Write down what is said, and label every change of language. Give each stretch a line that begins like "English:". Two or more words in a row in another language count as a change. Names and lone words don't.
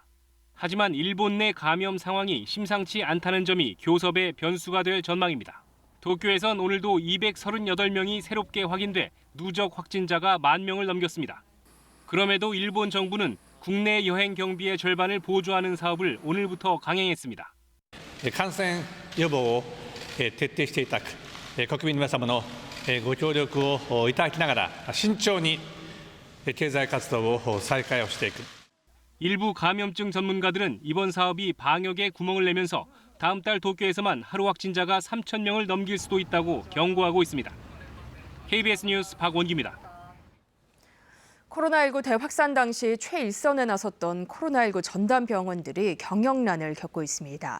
Korean: 하지만 일본 내 감염 상황이 심상치 않다는 점이 교섭의 변수가 될 전망입니다. 도쿄에선 오늘도 238명이 새롭게 확인돼 누적 확진자가 10,000명을 넘겼습니다. 그럼에도 일본 정부는 국내 여행 경비의 절반을 보조하는 사업을 오늘부터 강행했습니다.
Japanese: 感染予防を徹底していただく、国民の皆様のご協力をいただきながら慎重に経済活動を再開をしていく。
Korean: 일부 감염증 전문가들은 이번 사업이 방역에 구멍을 내면서 다음 달 도쿄에서만 하루 확진자가 3,000명을 넘길 수도 있다고 경고하고 있습니다. KBS 뉴스 박원기입니다. 코로나19 대확산 당시 최일선에 나섰던 코로나19 전담 병원들이 경영난을 겪고 있습니다.